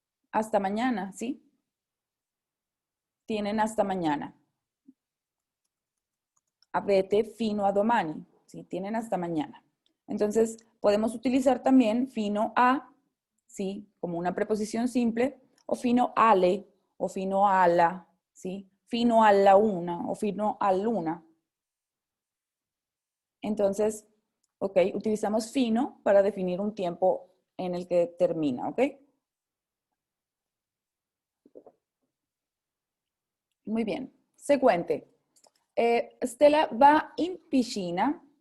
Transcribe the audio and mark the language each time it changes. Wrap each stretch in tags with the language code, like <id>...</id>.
<es>Hasta mañana, ¿sí? Tienen hasta mañana.</es> <it>Avete fino a domani, ¿sí?</it> <es>Tienen hasta mañana. Entonces, podemos utilizar también fino a, ¿sí? Como una preposición simple, o fino alle, o fino alla, ¿sí?</es> <it>Fino alla una, o fino all'una.</it> <es>Entonces, ok, utilizamos fino para definir un tiempo en el que termina, ¿ok? Muy bien.</es> <it>Seguente. Stella va in piscina.</it>